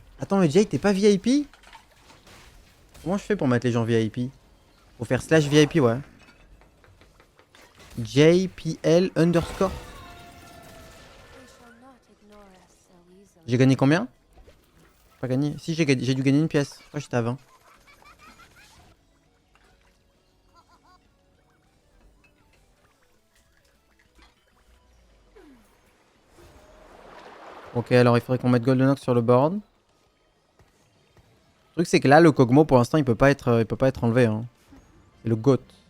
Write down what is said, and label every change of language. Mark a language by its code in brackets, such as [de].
[fr] Attends mais Jay t'es pas VIP? Comment je fais pour mettre les gens VIP? Faut faire slash VIP ouais. JPL underscore. [en] They shall not ignore us so easily. [fr] J'ai gagné combien? Pas gagné. Si j'ai dû gagner une pièce. Je crois que j'étais à 20. Ok alors il faudrait qu'on mette Golden Ox sur le board. Le truc c'est que là le Kog'Maw pour l'instant il peut pas être enlevé hein. C'est le GOAT.